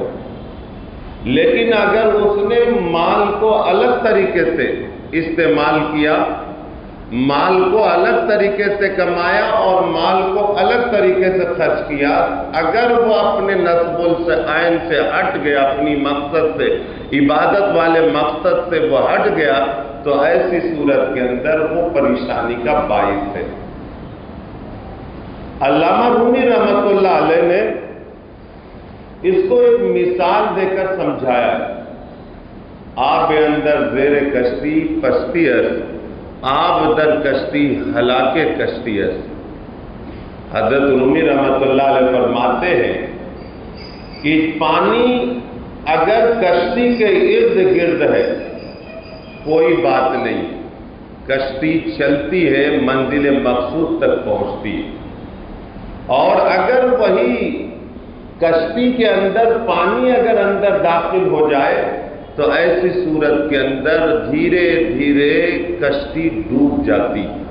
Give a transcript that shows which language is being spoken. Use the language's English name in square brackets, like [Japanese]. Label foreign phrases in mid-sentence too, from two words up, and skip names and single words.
[Urdu] لیکن اگر اس نے مال کو الگ طریقے سے استعمال کیا، مال کو الگ طریقے سے کمایا اور مال کو الگ طریقے سے خرچ کیا، اگر وہ اپنے نصب العین سے ہٹ گیا، اپنی مقصد سے، عبادت والے مقصد سے وہ ہٹ گیا، تو ایسی صورت کے اندر وہ پریشانی کا باعث ہے۔ علامہ رومی رحمۃ اللہ علیہ نے اس کو ایک مثال دے کر سمجھایا ہے۔ [Persian] آب اندر زیر کشتی پشتی است، آب در کشتی ہلاکے کشتی است۔ [Urdu] حضرت رومی رحمۃ اللہ علیہ فرماتے ہیں کہ پانی اگر کشتی کے ارد گرد ہے کوئی بات نہیں، کشتی چلتی ہے، منزل مقصود تک پہنچتی ہے۔ اور اگر وہی کشتی کے اندر پانی اگر اندر داخل ہو جائے تو ایسی صورت کے اندر دھیرے دھیرے کشتی ڈوب جاتی۔